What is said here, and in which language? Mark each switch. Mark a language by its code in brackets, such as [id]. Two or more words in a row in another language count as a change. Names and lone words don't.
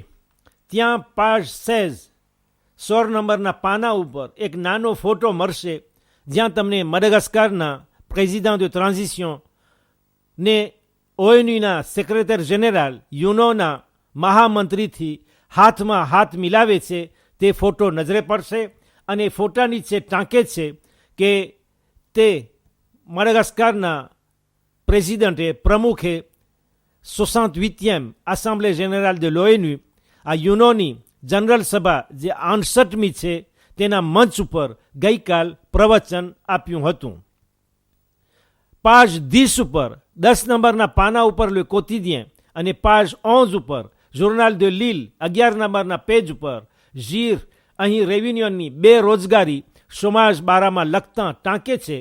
[gu] ત્યાં page 16 નંબરના પાના ઉપર એક નાનો ફોટો મળશે, જ્યાં તમને મડગાસ્કરના [fr] président de transition [gu] ને ONUના [en] secretary general [gu] યુનોના મહામંત્રીથી હાથમાં હાથ મિલાવે છે તે ફોટો નજરે પડશે. અને ફોટા નીચે ટાંકે છે કે તે મડગાસ્કરના પ્રેસિડન્ટે પ્રમુખે 68મી [fr] assemblée générale de l'ONU [gu] આ યુનોની જનરલ સભા જે 68મી છે તેના મંચ ઉપર ગઈકાલ પ્રવચન આપ્યું હતું. page 10 ઉપર 10 નંબરના પાના ઉપર લે કોટિડિયન અને page 11 ઉપર [fr] journal de Lille [gu] 11 નંબરના પેજ ઉપર જીર અહીં રેવન્યુની બેરોજગારી સમાજ બારામાં લખતા ટાંકે છે.